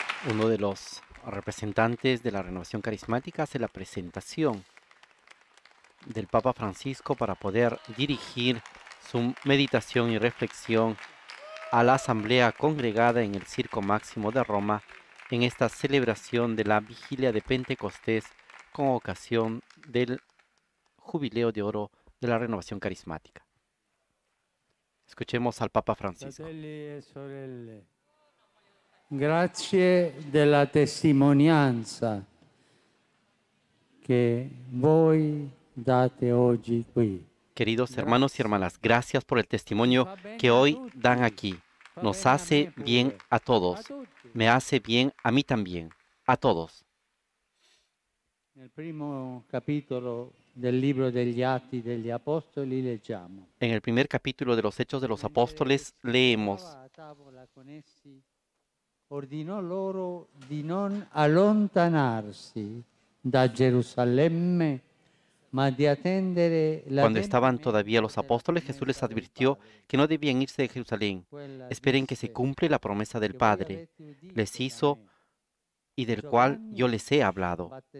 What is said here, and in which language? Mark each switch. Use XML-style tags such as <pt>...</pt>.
<es>Uno de los representantes de la Renovación Carismática hace la presentación del Papa Francisco para poder dirigir su meditación y reflexión a la asamblea congregada en el Circo Máximo de Roma en esta celebración de la vigilia de Pentecostés con ocasión del Jubileo de Oro de la Renovación Carismática. Escuchemos al Papa Francisco.</es> <it>Fratelli e sorelle, grazie della testimonianza che voi date oggi qui.</it> <es>Queridos hermanos y hermanas, gracias por el testimonio que hoy dan aquí. Nos hace bien a todos. Me hace bien a mí también. A todos.</es> <it>Nel primo capitolo del libro degli Atti degli Apostoli leggiamo.</it> <es>En el primer capítulo de los Hechos de los Apóstoles leemos:</es> <it>A tavola con essi, ordinò loro di non allontanarsi da Gerusalemme, ma di attendere la</it> <es>Cuando estaban todavía los apóstoles, Jesús les advirtió que no debían irse de Jerusalén. Esperen que se cumple la promesa del Padre. Les hizo y del cual yo les he hablado.</es>